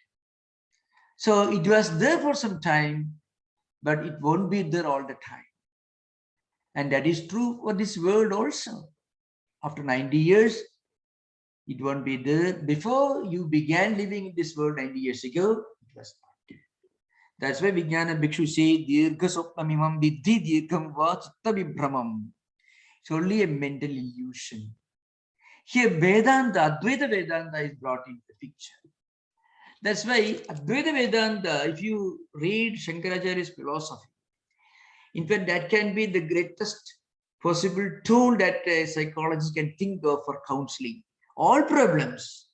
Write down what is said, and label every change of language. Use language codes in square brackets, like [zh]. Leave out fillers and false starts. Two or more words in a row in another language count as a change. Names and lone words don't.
[en] So it was there for some time, but it won't be there all the time. And that is true for this world also. After 90 years, it won't be there. Before you began living in this world 90 years ago, it was not there. That's why Vijnana Bhikshu say, [sa] Dirgha Sopnamimam Vidhi Dirgham Va Chitta Vibhramam. [en] It's only a mental illusion. Here Vedanta, Advaita Vedanta is brought into the picture. That's why Advaita Vedanta, if you read Shankaracharya's philosophy, in fact, that can be the greatest possible tool that a psychologist can think of for counseling all problems.